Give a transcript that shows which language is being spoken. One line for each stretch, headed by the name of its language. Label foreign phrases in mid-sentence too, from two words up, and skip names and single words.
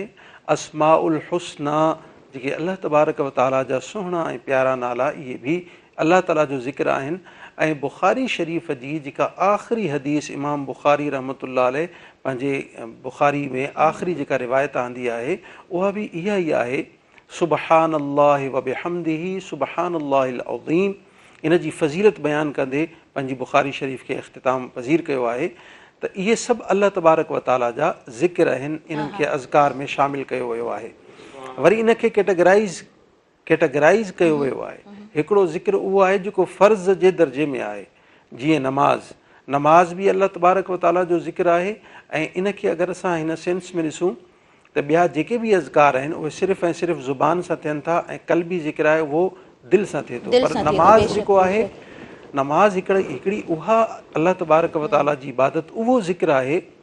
Sindhi: अस्माउल हुस्ना जेके अल्लाह तबारक व ताला जा सुहिणा ऐं प्यारा नाला इहे बि अल्लाह ताला जो ज़िक्र आहिनि ऐं बुख़ारी शरीफ़ जी जेका आख़िरी हदीस इमाम बुख़ारी
Arabic: رحمة الله عليه
Sindhi: पंहिंजे बुख़ारी में आख़िरी जेका रिवायत आंदी आहे उहा बि इहा ई आहे
Arabic: سبحان الله وبحمده سبحان الله العظيم
Sindhi: इन जी फ़ज़ीलत बयानु कंदे पंहिंजी बुख़ारी शरीफ़ खे इख़्तिताम पज़ीर कयो आहे त इहे सभु अल्लाह तबारक व ताला जा ज़िक्र आहिनि इन्हनि खे अज़कार में शामिलु कयो वियो आहे वरी इनखे कैटेगराइज़ कयो वियो आहे हिकिड़ो ज़िक्र उहो आहे जेको फ़र्ज़ जे दर्जे में आहे जीअं नमाज़ बि अल्लाह तबारक व ताला जो ज़िक्र आहे ऐं इनखे अगरि असां हिन सेंस में ॾिसूं त ॿिया जेके बि अज़कार आहिनि उहे सिर्फ़ु ऐं सिर्फ़ु ज़ुबान सां थियनि था ऐं कल्बी ज़िक्र आहे उहो दिलि सां थिए थो पर नमाज़ जेको आहे नमाज़ हिकिड़ी उहा अल्लाह तबारक व ताला जी इबादत उहो ज़िक्र आहे